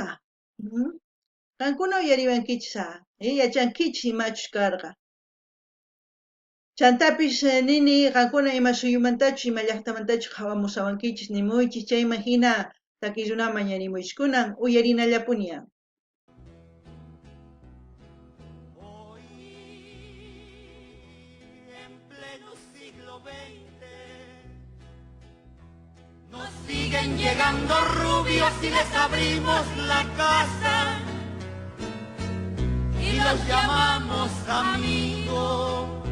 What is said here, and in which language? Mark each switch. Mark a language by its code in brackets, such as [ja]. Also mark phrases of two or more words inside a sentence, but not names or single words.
[qu] Qankuna uyariwankichis yachankichis imachus karqa. Chantapis nini qankuna ima suyumantachus ima llaqtamantachus hawamusawankichis nimuychis chayman hina takiy runaman ñarimuychis kunan uyarinallapuña. [es] Hoy, en pleno siglo XX, nos siguen llegando rubios y les abrimos la casa y los llamamos amigos.